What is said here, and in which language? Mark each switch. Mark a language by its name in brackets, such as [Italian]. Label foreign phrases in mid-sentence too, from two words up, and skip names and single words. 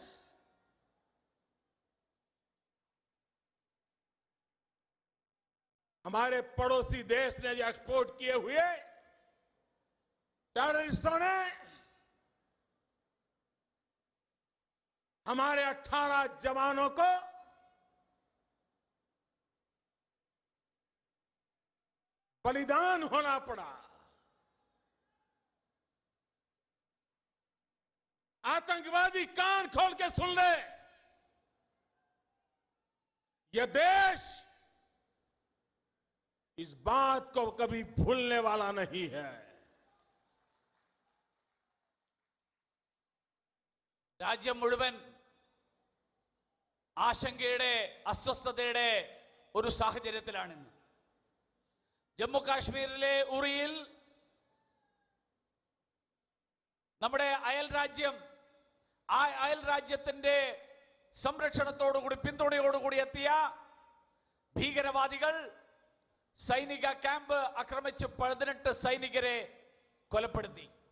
[Hindi] हमारे पड़ोसी देश ने जो एक्सपोर्ट किए हुए टेररिस्टों ने हमारे 18 जवानों को बलिदान होना पड़ा। आतंकवादी कान खोल के सुन ले, यह देश इस बात को कभी भूलने वाला नहीं है। [Malayalam] രാജ്യം മുഴുവൻ ആശങ്കയുടെ അസ്വസ്ഥതയുടെ ഒരു സാഹചര്യത്തിലാണിന്ന്. ജമ്മു കാശ്മീരിലെ ഉറിയിൽ നമ്മുടെ അയൽ രാജ്യം ആ അയൽ രാജ്യത്തിന്റെ സംരക്ഷണത്തോടുകൂടി പിന്തുണയോടുകൂടി എത്തിയ ഭീകരവാദികൾ സൈനിക ക്യാമ്പ് ആക്രമിച്ച് 18 സൈനികരെ കൊലപ്പെടുത്തി.